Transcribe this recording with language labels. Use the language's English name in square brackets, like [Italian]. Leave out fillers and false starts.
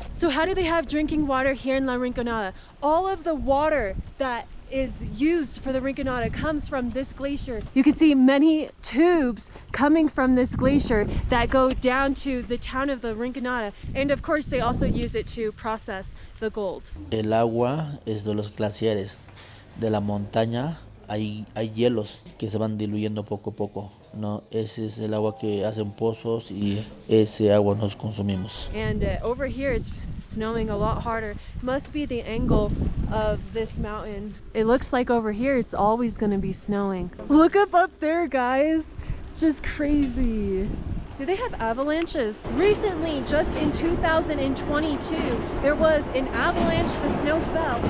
[English] So how do they have drinking water here in La Rinconada? All of the water that is used for the Rinconada comes from this glacier. You can see many tubes coming from this glacier that go down to the town of the Rinconada, and of course they also use it to process the gold? [Spanish] El agua es de los glaciares. De la montaña hay hielos que se van diluyendo poco a poco, ¿no? Ese es el agua que hacen pozos y ese agua nos consumimos. [English] And over here it's snowing a lot harder. Must be the angle of this mountain. It looks like over here it's always going to be snowing. Look up there, guys. It's just crazy. Do they have avalanches? Recently, just in 2022, there was an avalanche, the snow fell.